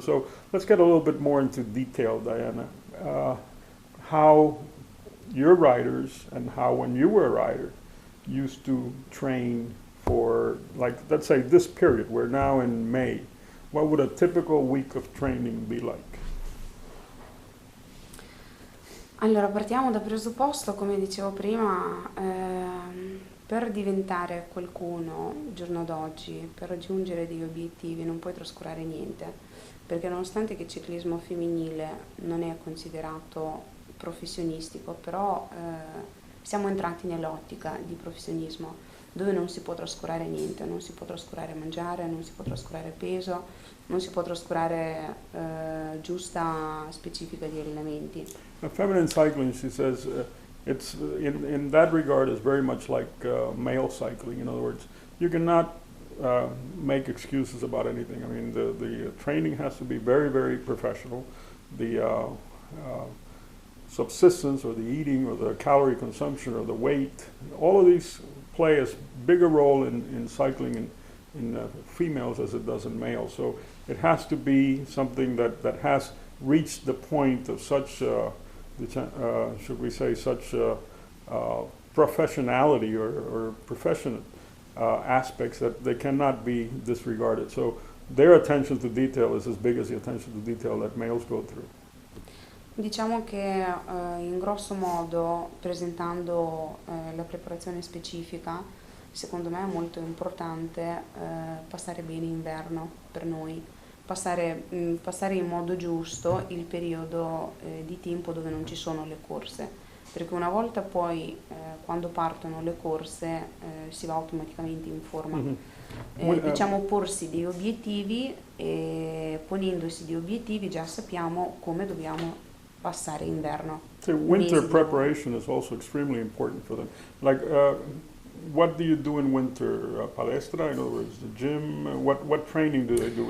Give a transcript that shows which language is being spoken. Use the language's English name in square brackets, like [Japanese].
[English] So let's get a little bit more into detail, Diana. How your riders and how when you were a rider used to train for, like, let's say this period, we're now in May. What would a typical week of training be like? [Italian] Allora, partiamo da presupposto, come dicevo prima, per diventare qualcuno il giorno d'oggi, per raggiungere degli obiettivi non puoi trascurare niente, perché nonostante che il ciclismo femminile non è considerato professionistico, però siamo entrati nell'ottica di professionismo, dove non si può trascurare niente, non si può trascurare mangiare, non si può trascurare peso, non si può trascurare giusta specifica di allenamenti. [English] Feminine cycling, she says, it's in that regard is very much like male cycling. In other words, you cannot make excuses about anything. I mean, the training has to be very, very professional. The subsistence or the eating or the calorie consumption or the weight, all of these play a bigger role in cycling in females as it does in males. So it has to be something that has reached the point of such, should we say, such professionality or professional aspects that they cannot be disregarded. So their attention to detail is as big as the attention to detail that males go through. [Italian] Diciamo che in grosso modo, presentando la preparazione specifica, secondo me è molto importante passare bene inverno per noi, passare in modo giusto il periodo di tempo dove non ci sono le corse, perché una volta poi quando partono le corse si va automaticamente in forma. Mm-hmm. Diciamo porsi degli obiettivi, e ponendosi degli obiettivi già sappiamo come dobbiamo passare inverno. [English] So winter preparation is also extremely important for them. Like, what do you do in winter? Palestra, in other words, the gym. What training do they do?